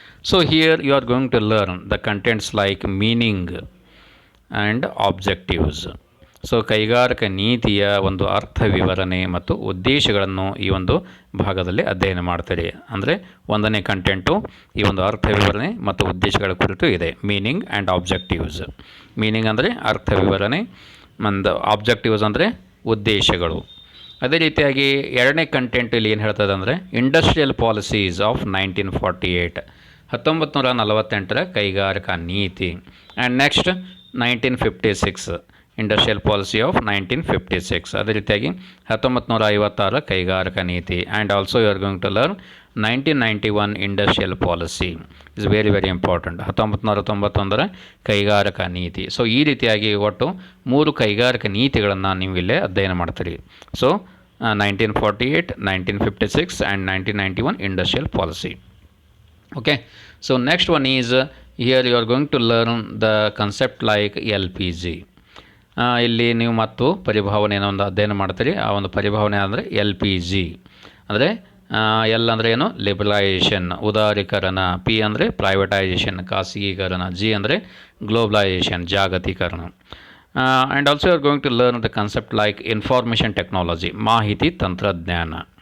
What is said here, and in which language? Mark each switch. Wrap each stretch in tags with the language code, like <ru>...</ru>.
<en>So here you are going to learn the contents like meaning and objectives.</en> <kn>So ಕೈಗಾರಿಕಾ ನೀತಿಯ ಒಂದು ಅರ್ಥ ವಿವರಣೆ ಮತ್ತು ಉದ್ದೇಶಗಳನ್ನು ಈ ಒಂದು ಭಾಗದಲ್ಲಿ ಅಧ್ಯಯನ ಮಾಡ್ತೀರಿ. ಅಂದರೆ 1ನೇ ಕಂಟೆಂಟು ಈ ಒಂದು ಅರ್ಥ ವಿವರಣೆ ಮತ್ತು ಉದ್ದೇಶಗಳ ಕುರಿತು ಇದೆ.</kn> <en>Meaning and objectives.</en> <kn>ಮೀನಿಂಗ್ ಅಂದರೆ ಅರ್ಥ ವಿವರಣೆ, ಮತ್ತು ಆಬ್ಜೆಕ್ಟಿವ್ಸ್ ಅಂದರೆ ಉದ್ದೇಶಗಳು. ಅದೇ ರೀತಿಯಾಗಿ 2ನೇ ಕಂಟೆಂಟ್ ಇಲ್ಲಿ ಏನು ಹೇಳ್ತದೆ ಅಂದರೆ</kn> <en>industrial policies of 1948</en> <kn>1948ರ ಕೈಗಾರಿಕಾ ನೀತಿ.</kn> <en>And next 1956 industrial policy of 1956.</en> <kn>ಅದೇ ರೀತಿಯಾಗಿ 1956 ಕೈಗಾರಿಕಾ ನೀತಿ.</kn> <en>And also you are going to learn 1991 industrial policy is very very important.</en> <kn>1991ರ ಕೈಗಾರಿಕಾ ನೀತಿ. ಸೊ ಈ ರೀತಿಯಾಗಿ ಒಟ್ಟು 3 ಕೈಗಾರಿಕಾ ನೀತಿಗಳನ್ನು ನೀವು ಇಲ್ಲೇ ಅಧ್ಯಯನ ಮಾಡ್ತೀರಿ.</kn> <en>So 1948, 1956 and 1991 industrial policy. Okay, so next one is here you are going to learn the concept like LPG.</en> <kn>ಇಲ್ಲಿ ನೀವು ಮತ್ತು ಪರಿಭಾವನೆಯನ್ನು ಒಂದು ಅಧ್ಯಯನ ಮಾಡ್ತೀರಿ. ಆ ಒಂದು ಪರಿಭಾವನೆ ಅಂದರೆ LPG ಅಂದರೆ ಎಲ್ ಅಂದರೆ ಏನು? ಲಿಬರಲೈಸೇಷನ್ ಉದಾರೀಕರಣ, ಪಿ ಅಂದರೆ ಪ್ರೈವೇಟೈಸೇಷನ್ ಖಾಸಗೀಕರಣ, ಜಿ ಅಂದರೆ globalisation ಜಾಗತೀಕರಣ.</kn> <en>and also you are going to learn the concept like information technology</en> <kn>ಮಾಹಿತಿ ತಂತ್ರಜ್ಞಾನ.</kn>